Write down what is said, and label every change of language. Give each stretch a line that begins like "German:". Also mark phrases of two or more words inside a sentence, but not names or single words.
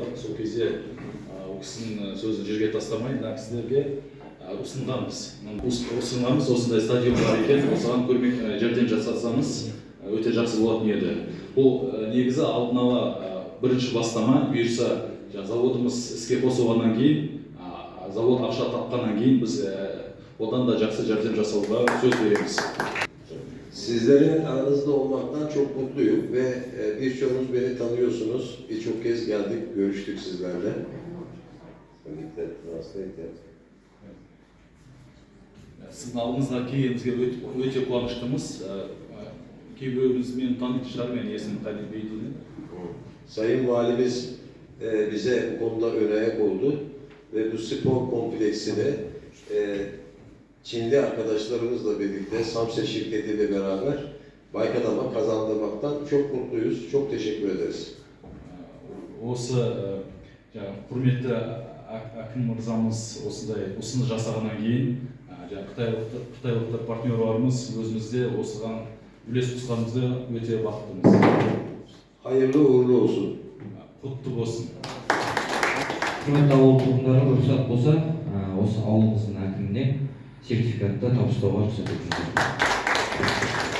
Kazakh: Сол кезде ол кісінің сөзін жерге тастамай, мына кісілерге ұсынғанбыз осындай стадион бар екен. Осыған көмек жәрдем жасасаңыз өте жақсы болатын еді. Бұл негізі алдын ала бірінші бастама, бұйырса заводымыз іске қосылғаннан кейін, завод ақша тапқаннан кейін біз одан да жақсы жәрдем жасауға söz veреміз.
Turkish: Sizlerin aranızda olmaktan çok mutluyum ve birçoğunuz beni tanıyorsunuz. Birçok kez geldik, görüştük sizlerle.
Kazakh: Сіздің алдыңызға келгенімізге өте қуаныштымыз. Кейбіреуіңіз мені танитын шығар, менің есімім Халил Бей дейді.
Turkish: Sayın Valimiz bize bu konuda ön ayak oldu ve bu spor kompleksini Çinli arkadaşlarımızla birlikte Samse şirketiyle beraber Baykanam'a kazandırmaktan çok mutluyuz. Çok teşekkür ederiz.
Kazakh: Осы құрметті әкім мырзамыз осындай ұсыныс жасағаннан кейін қытайлық партнерларымыз өзімізде осыған үлес қосқанымызға өте бақыттымыз.
Turkish: Hayırlı uğurlu olsun.
Kazakh: Құтты болсын. Құрметті ауыл тұрғындары, рұқсат болса, осы ауылымыздың әкіміне сертификатты табыстауға рұқсат етіңіздер.